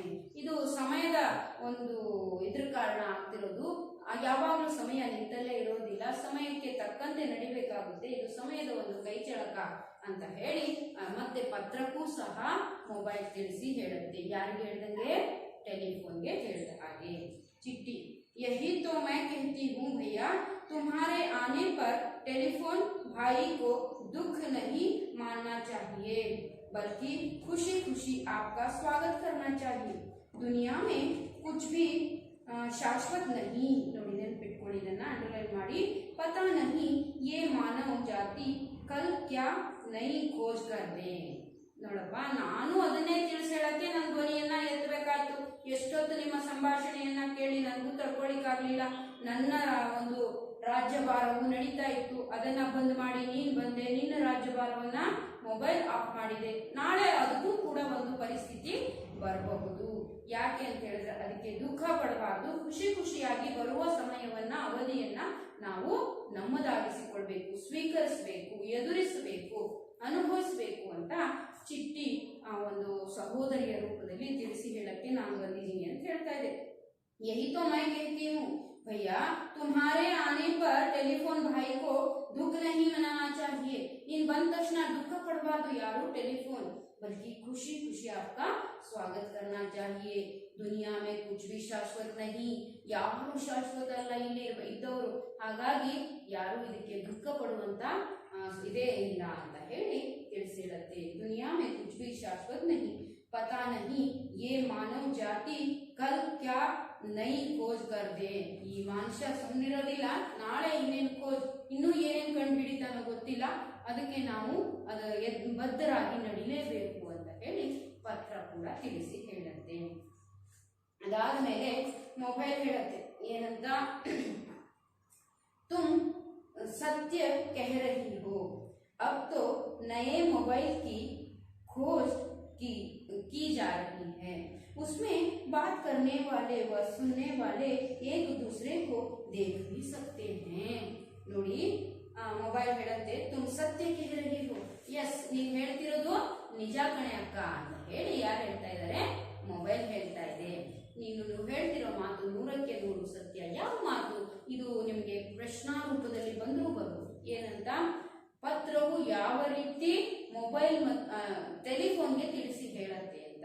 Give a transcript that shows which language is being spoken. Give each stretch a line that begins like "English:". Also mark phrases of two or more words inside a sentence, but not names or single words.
Kannada: ಇದು ಸಮಯದ ಒಂದು ಇದ್ರ ಕಾರಣ ಆಗ್ತಿರೋದು. ಯಾವಾಗಲೂ ಸಮಯ ನಿಂತಲ್ಲೇ ಇರೋದಿಲ್ಲ, ಸಮಯಕ್ಕೆ ತಕ್ಕಂತೆ ನಡಿಬೇಕಾಗುತ್ತೆ, ಇದು ಸಮಯದ ಒಂದು ಕೈಚಳಕ ಅಂತ ಹೇಳಿ ಮತ್ತೆ ಪತ್ರಕ್ಕೂ ಸಹ ಮೊಬೈಲ್ ತಿಳಿಸಿ ಹೇಳುತ್ತೆ. ಯಾರಿಗೆ ಹೇಳ್ದಂಗೆ? ಟೆಲಿಫೋನ್ಗೆ ಹೇಳಿದ ಹಾಗೆ.
Hindi: चिट्ठी, यही तो मैं कहती हूँ भैया, तुम्हारे आने पर टेलीफोन भाई को दुख नहीं मानना चाहिए, बल्कि खुशी खुशी आपका स्वागत करना चाहिए. दुनिया में कुछ भी शाश्वत नहीं.
Kannada: ನೋಡಿ ನೆನಪಿಟ್ಕೊಳ್ಳಿ, ಇದನ್ನ ಅಂಡರ್ಲೈನ್ ಮಾಡಿ.
Hindi: पता नहीं ये मानव जाति कल क्या नई खोज कर दे.
Kannada: ನೋಡಪ್ಪ, ನಾನು ಅದನ್ನೇ ತಿಳಿಸಿ ಹೇಳಕ್ಕೆ ನನ್ನ ಧ್ವನಿಯನ್ನ ಎತ್ತಬೇಕಾಯ್ತು. ಎಷ್ಟೊತ್ತು ನಿಮ್ಮ ಸಂಭಾಷಣೆಯನ್ನ ಕೇಳಿ ನನಗೂ ತಡ್ಕೊಳಿಕ್ಕಾಗ್ಲಿಲ್ಲ. ನನ್ನ ಒಂದು ರಾಜ್ಯಭಾರವು ನಡೀತಾ ಇತ್ತು, ಅದನ್ನ ಬಂದ್ ಮಾಡಿ ನೀನ್ ಬಂದೆ, ನಿನ್ನ ರಾಜ್ಯಭಾರವನ್ನ ಮೊಬೈಲ್ ಆಫ್ ಮಾಡಿದೆ. ನಾಳೆ ಅದಕ್ಕೂ ಕೂಡ ಒಂದು ಪರಿಸ್ಥಿತಿ ಬರಬಹುದು. ಯಾಕೆ ಅಂತ ಹೇಳಿದ್ರೆ ಅದಕ್ಕೆ ದುಃಖ ಪಡಬಾರ್ದು, ಖುಷಿ ಖುಷಿಯಾಗಿ ಬರುವ ಸಮಯವನ್ನ ಅವಧಿಯನ್ನ ನಾವು ನಮ್ಮದಾಗಿಸಿಕೊಳ್ಬೇಕು, ಸ್ವೀಕರಿಸಬೇಕು, ಎದುರಿಸಬೇಕು, ಅನುಭವಿಸಬೇಕು ಅಂತ ಚಿಟ್ಟಿ ಆ ಒಂದು ಸಹೋದರಿಯ ರೂಪದಲ್ಲಿ ತಿಳಿಸಿ ಹೇಳಕ್ಕೆ ನಾನು ಬಂದಿದ್ದೀನಿ ಅಂತ ಹೇಳ್ತಾ ಇದೆ.
Hindi: यही तो मैं कहती हूँ भैया, तुम्हारे आने पर टेलीफोन भाई को दुख नहीं मनाना चाहिए.
Kannada: इन ಬಂದ ತಕ್ಷಣ ದುಃಖ ಪಡಬಾರ್ದು ಯಾರು? ಟೆಲಿಫೋನ್.
Hindi: बल्कि खुशी खुशी आपका स्वागत करना चाहिए. दुनिया में कुछ भी शाश्वत नहीं.
Kannada: ಯಾರು ಶಾಶ್ವತ ಅಲ್ಲ ಇಲ್ಲಿ ಇದ್ದವರು. ಹಾಗಾಗಿ ಯಾರು ಇದಕ್ಕೆ ದುಃಖ ಪಡುವಂತ ಇದೇ ಇಲ್ಲ ಅಂತ ಹೇಳಿ ತಿಳಿಸಿ ಹೇಳುತ್ತೆ.
Hindi: दुनिया में कुछ भी शाश्वत नहीं. पता नहीं ये मानव जाति कल क्या नई खोज कर दे.
Kannada: ಈ ಮನುಷ್ಯ ಸುಮ್ಮನಿರೋದಿಲ್ಲ, ನಾಳೆ ಇನ್ನೇನು ಖೋಜ್, ಇನ್ನೂ ಏನೇನು ಕಂಡುಹಿಡಿತಾನೋ ಗೊತ್ತಿಲ್ಲ, ಅದಕ್ಕೆ ನಾವು ಬದ್ಧರಾಗಿ ನಡಿಲೇಬೇಕು ಅಂತ ಹೇಳಿ ಪತ್ರ ಕೂಡ ತಿಳಿಸಿ ಹೇಳುತ್ತೆ. ಅದಾದ್ಮೇಲೆ ಮೊಬೈಲ್ ಹೇಳುತ್ತೆ ಏನಂತ,
Hindi: तुम सत्य कह रही हो, अब तो नए मोबाइल की खोज की जा रही है. उसमें बात करने वाले व सुनने वाले एक दूसरे को देख भी सकते हैं.
Kannada: ನೋಡಿ, ಮೊಬೈಲ್ ಹೇಳುತ್ತೆ
Hindi: तुम सत्य कह रही हो.
Kannada: ಎಸ್, ನೀವ್ ಹೇಳ್ತಿರೋದು ನಿಜ ಕಣೆ ಅಕ್ಕ ಅಂತ ಹೇಳಿ ಯಾರು ಹೇಳ್ತಾ ಇದ್ದಾರೆ? ಮೊಬೈಲ್ ಹೇಳ್ತಾ ಇದೆ. ನೀವು ಹೇಳ್ತಿರೋ ಮಾತು 100ಕ್ಕೆ 100 ಸತ್ಯ. ಯಾವ ಮಾತು ಇದು? ನಿಮ್ಗೆ ಪ್ರಶ್ನಾ ರೂಪದಲ್ಲಿ ಬಂದರೂ ಬರ್ಬೋದು. ಏನಂತ? ಪತ್ರವು ಯಾವ ರೀತಿ ಮೊಬೈಲ್ ಟೆಲಿಫೋನ್ಗೆ ತಿಳಿಸಿ ಹೇಳತ್ತೆ ಅಂತ.